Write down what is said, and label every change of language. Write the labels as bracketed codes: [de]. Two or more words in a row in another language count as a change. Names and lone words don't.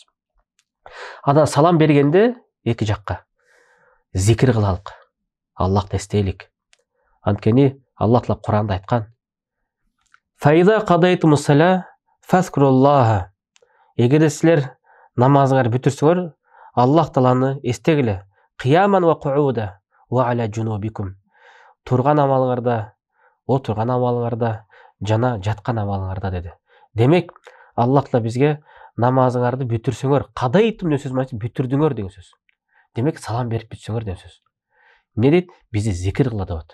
[ky] Анан салам бергенде эки жакка зикир кылалык. Аллахты эстейлик. Анткени Аллах Таала Куранда айткан: [ar] "فإذا قضيتم الصلاة فاذكروا الله". [ky] Эгерде силер намазыңарды бүтүрсөңөр, Аллах Тааланы эстегиле. [ar] قياما وقعودا وعلى جنوبكم. [ky] Турган амалыңарда, отурган амалыңарда, жана жаткан амалыңарда деди. Демек, Аллах Таала бизге намазыңарды бүтүрсөңөр, кадайтум деген сөз мааниси бүтүрдүңөр деген сөз. Демек, салам берип бүтсөңөр деген сөз. Эмне дейт? Бизди зикир кыла деп.